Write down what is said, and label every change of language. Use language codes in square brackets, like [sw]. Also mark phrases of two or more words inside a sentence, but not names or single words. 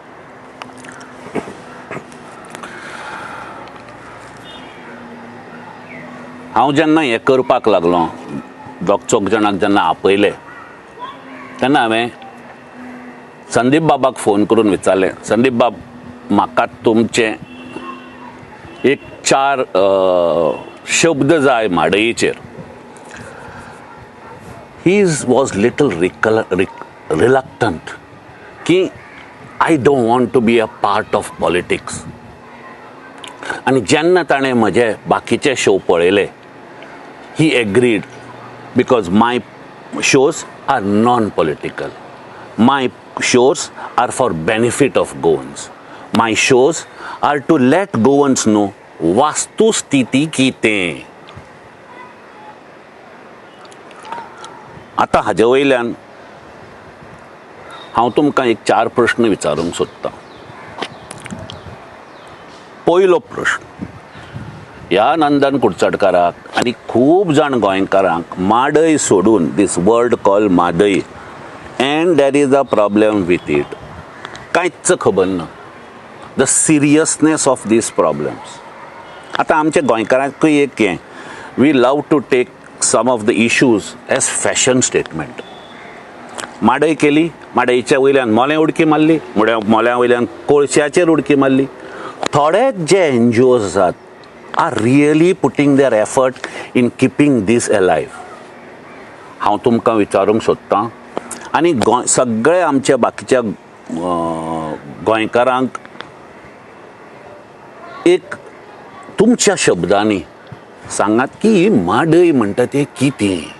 [kok] हांव जेन्ना हें करपाक लागलो, दोग चौग जाणांक जेन्ना आपयले तेन्ना हांवें संदीप बाबाक फोन करून विचारलें, संदीप बाब, म्हाका तुमचे एक 4 शब्द जाय माडयेचेर. [en] He was little reluctant की I don't want to be a part of politics. [kok] आणि जेन्ना ताणें म्हजे बाकीचे शो पळयले, [en] he agreed because my shows are non-political. My shows are for benefit of Goans. My shows are to let Goans know [kok] वास्तुस्थिती कितें. आता हाजे वयल्यान हांव तुमकां एक 4 प्रश्न विचारूंक सोदतां. पयलो प्रश्न, ह्या नंदन कुडचडकाराक आनी खूब जाण गोंयकारांक माडय सोडून, [en] this word call madday, and there is a problem with it, [kok] कांयच खबर ना [en] the seriousness of these problems. [kok] आतां आमच्या गोंयकारांकूय एक हें, [en] we love to take some of the issues as fashion statement. [kok] माडय केली, माडयच्या वयल्यान मोलें उडकी मारली, मोल्या वयल्यान कोळश्याचेर उडकी मारली. थोडेच जे NGOs आसात [en] are really putting their effort in keeping these alive. [kok] हांव तुमकां विचारूंक सोदतां आनी सगळे आमच्या बाकीच्या गोंयकारांक एक तुमच्या शब्दांनी सांगात की माडय म्हणटा ते कितें.